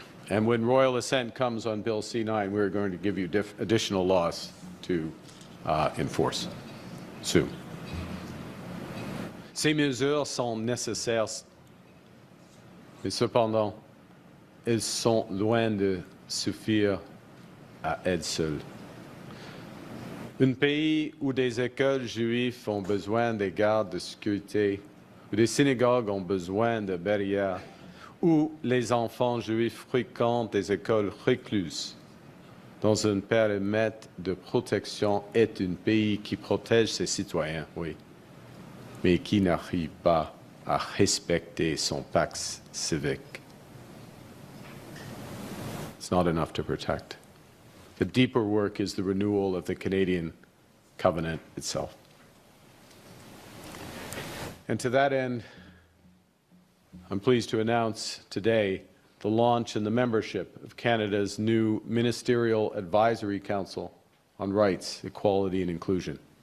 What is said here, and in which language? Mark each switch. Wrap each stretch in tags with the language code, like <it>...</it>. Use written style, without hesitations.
<en>And when royal assent comes on Bill C9, we're going to give you additional laws to enforce soon.</en> <fr>Ces mesures sont nécessaires, mais cependant, elles sont loin de suffire à elles seules. Un pays où des écoles juives ont besoin des gardes de sécurité, où des synagogues ont besoin de barrières, où les enfants juifs fréquentent des écoles recluses dans un périmètre de protection est un pays qui protège ses citoyens, oui, mais qui n'arrive pas à respecter son pacte civique.</fr> <en>It's not enough to protect. The deeper work is the renewal of the Canadian covenant itself. And to that end, I'm pleased to announce today the launch and the membership of Canada's new Ministerial Advisory Council on Rights, Equality and Inclusion.</en>